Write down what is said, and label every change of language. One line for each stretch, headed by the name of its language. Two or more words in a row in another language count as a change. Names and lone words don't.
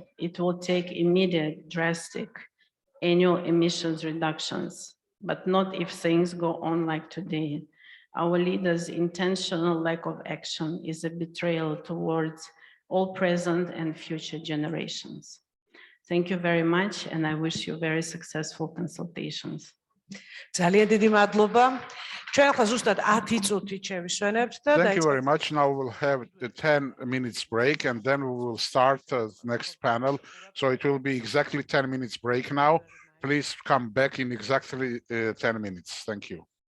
English: It will take immediate, drastic annual emissions reductions, but not if things go on like today. Our leaders' intentional lack of action is a betrayal towards all present and future generations. Thank you very much, and I wish you very successful consultations.
Georgian: ძალიან დიდი მადლობა. ჩვენ ახლა ზუსტად 10 წუთით შევისვენებთ და
English: Thank you very much. Now we'll have the 10 minutes break, and then we will start the next panel. So it will be exactly 10 minutes break now. Please come back in exactly 10 minutes. Thank you.